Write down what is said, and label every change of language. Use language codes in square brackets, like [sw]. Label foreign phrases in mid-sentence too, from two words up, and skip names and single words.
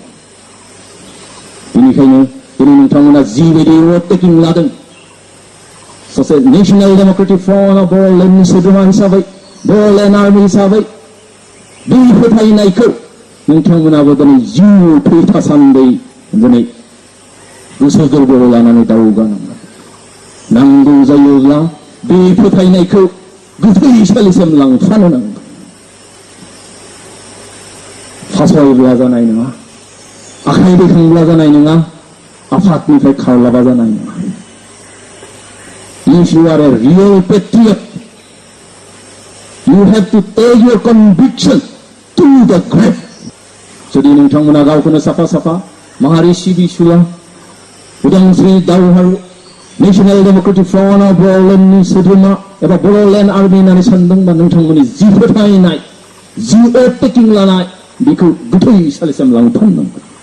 [brx] बेनिखायनो दिनै नोंथांमोना जिबायदि [en] oath taking [brx] लादों, सासे नेशनेल डेमोक्रेटिक फ्रन्ट अफ बर'लेण्डनि सोद्रोमा हिसाबै, बर'लेण्ड आर्मि हिसाबै बे फोथायनायखौ नोंथांमोनाबो दिनै जिउ थासान्दै दिनै गोसो गोरबोआव लानानै दावगानांगोन। नांगौ जायोब्ला बे फोथायनायखौ गोथै सालिसिम लांफानो नांगोन। फासयब्ला जानाय नङा, आखाइ दैखांब्ला जानाय नङा, आफादनिफ्राय खारलाबा जानाय नङा। [en] If you are a real patriot, you have to take your conviction to the grave. [brx] जुदि नोंथांमोना गावखौनो साफा साफा माहारि सिबिसुला उदांस्रि दावहारु नेशनेल डेमोक्रेटिक फ्रन्ट अफ बर'लेण्डनि सोद्रोमा एबा बर'लेण्ड आर्मि होननानै सानदोंबा नोंथांमोननि जि फोथायनाय, जि [en] oath taking [brx] लानाय बेखौ गोथै सालिसिम लांफानांगोन।